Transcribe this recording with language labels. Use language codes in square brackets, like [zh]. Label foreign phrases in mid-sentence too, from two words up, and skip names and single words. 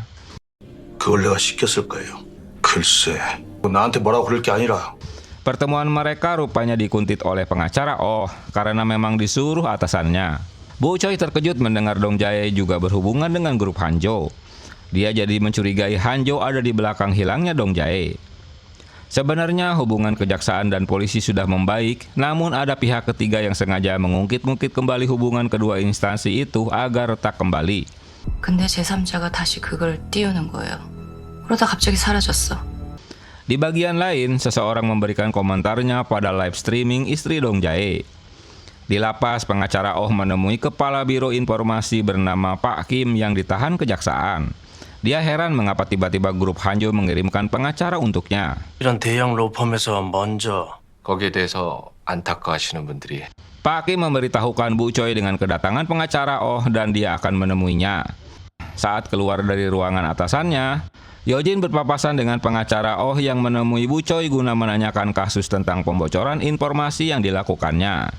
[ko] 그걸 내가 시켰을 거예요. 글쎄, 나한테 뭐라고 그럴 게 아니라. [id] Pertemuan mereka rupanya dikuntit oleh pengacara Oh karena memang disuruh atasannya. Bu Choi terkejut mendengar Dong Jae juga berhubungan dengan grup Hanjo. Dia jadi mencurigai Hanjo ada di belakang hilangnya Dong Jae. Sebenarnya hubungan kejaksaan dan polisi sudah membaik, namun ada pihak ketiga yang sengaja mengungkit-ungkit kembali hubungan kedua instansi itu agar retak kembali. [ko] 근데 제3자가 다시 그걸 띄우는 거예요. 그러다 갑자기 사라졌어. [id] Di bagian lain, seseorang memberikan komentarnya pada [en] live streaming [id] istri Dong Jae. Di lapas, pengacara Oh menemui Kepala Biro Informasi bernama Pak Kim yang ditahan kejaksaan. Dia heran mengapa tiba-tiba grup Hanjo mengirimkan pengacara untuknya. [ko] 이런 대형 로펌에서 먼저 거기에 대해서 안타까워하시는 분들이. [id] Pak Kim memberitahukan Bu Choi dengan kedatangan pengacara Oh dan dia akan menemuinya. Saat keluar dari ruangan atasannya, Yojin berpapasan dengan pengacara Oh yang menemui Bu Choi guna menanyakan kasus tentang pembocoran informasi yang dilakukannya.